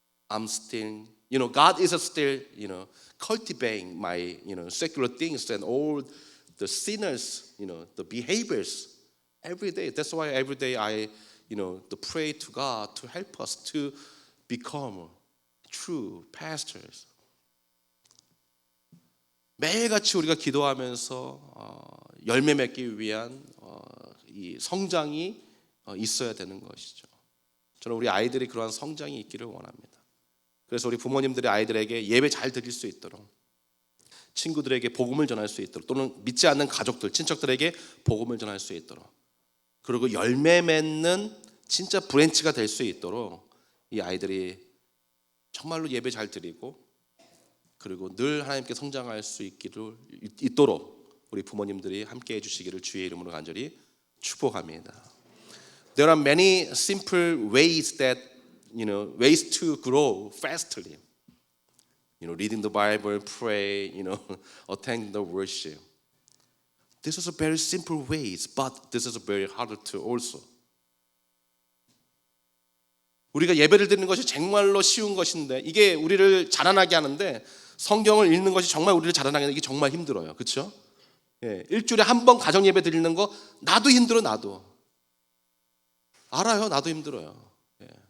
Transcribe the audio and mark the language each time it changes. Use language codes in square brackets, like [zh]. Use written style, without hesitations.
[en] I'm still, God is still, cultivating my, secular things and all the sinners, the behaviors every day. That's why every day I, to pray to God to help us to become true pastors. [ko] 매일같이 우리가 기도하면서 열매 맺기 위한 이 성장이 있어야 되는 것이죠. 저는 우리 아이들이 그러한 성장이 있기를 원합니다. 그래서 우리 부모님들이 아이들에게 예배 잘 드릴 수 있도록, 친구들에게 복음을 전할 수 있도록, 또는 믿지 않는 가족들, 친척들에게 복음을 전할 수 있도록, 그리고 열매 맺는 진짜 브랜치가 될 수 있도록 이 아이들이 정말로 예배 잘 드리고 그리고 늘 하나님께 성장할 수 있도록 우리 부모님들이 함께 해주시기를 주의 이름으로 간절히 축복합니다. [en] There are many simple ways ways to grow fastly. Reading the Bible, pray, attend the worship. This is a very simple ways, but this is very hard to also. [ko] 우리가 예배를 드리는 것이 정말로 쉬운 것인데 이게 우리를 자라나게 하는데 성경을 읽는 것이 정말 우리를 자라나게 하는데 이게 정말 힘들어요. 그렇죠? 예, 일주일에 한 번 가정 예배 드리는 거 나도 힘들어. 나도 알아요. 나도 힘들어요. 예.